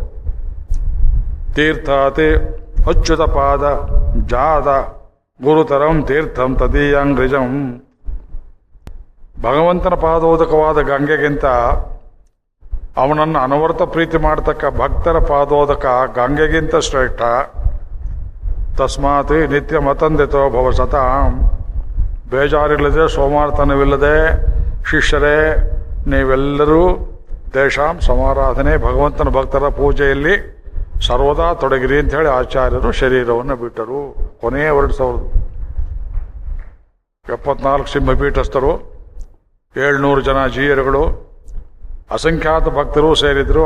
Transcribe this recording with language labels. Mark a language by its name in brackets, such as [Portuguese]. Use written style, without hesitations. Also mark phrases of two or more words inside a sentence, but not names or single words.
[Sanskrit] ತೀರ್ಥಾತಿ ಅಚ್ಯುತ ಪಾದ ಜಾದ ಗುರುತರಂ ತೀರ್ಥಂ ತದೀಯಾಂಗ್ರಿಜಂ. [Kannada] ಭಗವಂತನ ಪಾದೋದಕವಾದ ಗಂಗೆಗಿಂತ ಅವನನ್ನು ಅನವರ್ತ ಪ್ರೀತಿ ಮಾಡತಕ್ಕ ಭಕ್ತರ ಪಾದೋದಕ ಗಂಗೆಗಿಂತ ಶ್ರೇಷ್ಠ. [Sanskrit] ತಸ್ಮಾತ್ ನಿತ್ಯ ಮತಂದಿತೋ ಭವ ಸತಾಂ, [Kannada] ಬೇಜಾರಿಲ್ಲದೆ ಸೋಮಾರ್ತನವಿಲ್ಲದೆ ಶಿಷ್ಯರೇ ನೀವೆಲ್ಲರೂ ದೇಶಾಂ ಸಮಾರಾಧನೆ, ಭಗವಂತನ ಭಕ್ತರ ಪೂಜೆಯಲ್ಲಿ ಸರ್ವದಾ ತೊಡಗಿರಿ ಅಂತ ಹೇಳಿ ಆಚಾರ್ಯರು ಶರೀರವನ್ನು ಬಿಟ್ಟರು. ಕೊನೆಯ 2074 ಸಿಂಹಪೀಠಸ್ಥರು, 700 ಜನ ಜೀಯರುಗಳು, ಅಸಂಖ್ಯಾತ ಭಕ್ತರು ಸೇರಿದ್ರು.